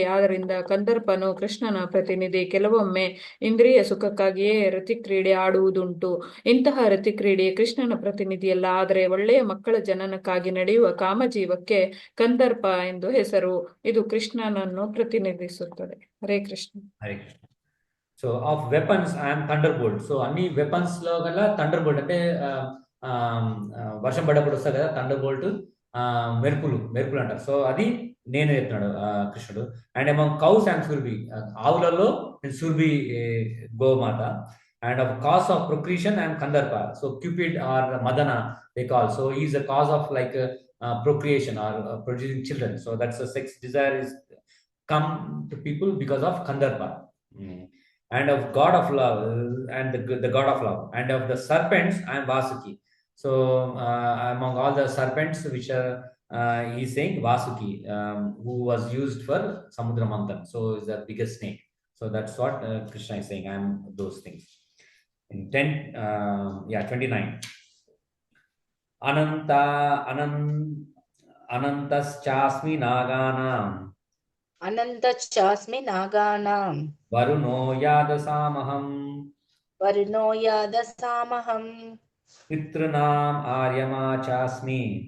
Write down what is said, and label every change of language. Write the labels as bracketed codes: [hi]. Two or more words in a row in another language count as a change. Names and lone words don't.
[kn] ಆದ್ದರಿಂದ ಕಂದರ್ಪನು ಕೃಷ್ಣನ ಪ್ರತಿನಿಧಿ. ಕೆಲವೊಮ್ಮೆ ಇಂದ್ರಿಯ ಸುಖಕ್ಕಾಗಿಯೇ ರತಿಕ್ರೀಡೆ ಆಡುವುದುಂಟು. ಇಂತಹ ರತಿಕ್ರೀಡೆ ಕೃಷ್ಣನ ಪ್ರತಿನಿಧಿಯಲ್ಲ, ಆದರೆ ಒಳ್ಳೆಯ ಮಕ್ಕಳ ಜನನಕ್ಕಾಗಿ ನಡೆಯುವ ಕಾಮಜೀವಕ್ಕೆ ಕಂದರ್ಪ ಎಂದು ಹೆಸರು. ಇದು ಕೃಷ್ಣನನ್ನು ಪ್ರತಿನಿಧಿಸುತ್ತದೆ. ಹರೇ ಕೃಷ್ಣ. [en] హరే కృష్ణ. So of weapons I am thunder bolt. [te] సో అన్ని వెపన్స్ లో గల [en] thunder bolt [te] అంటే వర్షం పడ్డప్పుడు వస్తుంది కదా [en] thunder bolt, [te] మెరుపులు అంటారు. సో అది నేను చెప్తున్నాడు కృష్ణుడు. [en] and among cows and Surbhi, [te] ఆవులలో సుర్బి గోమాత. [en] and of cause of procreation and Kandarpa. So Cupid or Madana they call. So is the cause of like procreation or producing children. So that's the sex desire is come to people because of Kandarpa. And of god of love and the god of love. And of the serpents I am Vasuki. So among all the serpents which are he is saying Vasuki, who was used for Samudra Manthan. So is the biggest snake. So that's what Krishna is saying. I am those things. In 29. [sa] అనంతశ్చాస్మి నాగానాం అనంతశ్చాస్మి నాగానాం వరుణో యాదసామహం పితృనాం ఆర్యమా చాస్మి